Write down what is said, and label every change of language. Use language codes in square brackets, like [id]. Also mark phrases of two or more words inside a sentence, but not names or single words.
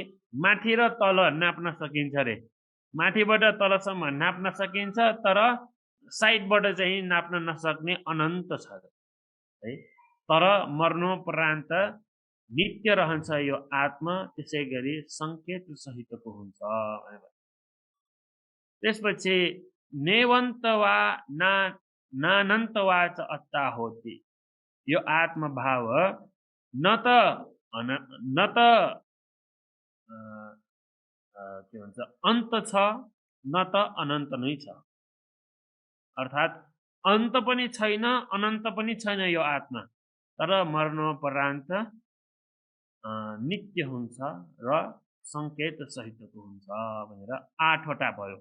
[ne] माथि र तल नाप्न सकिन्छ रे। माथिबाट तलसम्म नाप्न सकिन्छ तर साइडबाट चाहिँ नाप्न नसक्ने अनन्त छ है। तर मर्नोपरान्त नित्य रहन्छ यो आत्मा, त्यसै गरी सङ्केत सहितको हुन्छ। त्यसपछि [pi] नेवन्त वा नानन्त वा च अत्ता होती, [ne] यो आत्मभाव न त न त के भन्छ अन्त छ न त अनन्त नै छ। अर्थात् अन्त पनि छैन अनन्त पनि छैन यो आत्मा, तर मरणोपरान्त नित्य हुन्छ र सङ्केत सहितको हुन्छ भनेर 8 वटा भयो।